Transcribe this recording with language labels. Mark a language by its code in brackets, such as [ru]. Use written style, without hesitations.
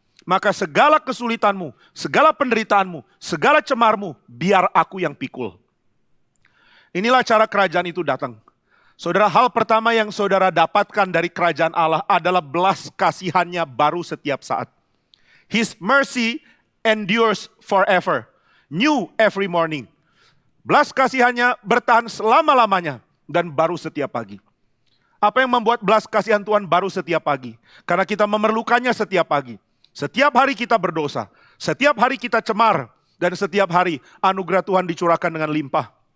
[id] Maka segala kesulitanmu, segala penderitaanmu, segala cemarmu, biar aku yang pikul. Inilah cara kerajaan itu datang. Saudara, hal pertama yang saudara dapatkan dari kerajaan Allah adalah belas kasihannya baru setiap saat. [en] His mercy endures forever, new every morning. [id] Belas kasihannya bertahan selama-lamanya dan baru setiap pagi. Apa yang membuat belas kasihan Tuhan baru setiap pagi? Karena kita memerlukannya setiap pagi. Setiap hari kita berdosa, setiap hari kita cemar, dan setiap hari anugerah Tuhan dicurahkan dengan limpah.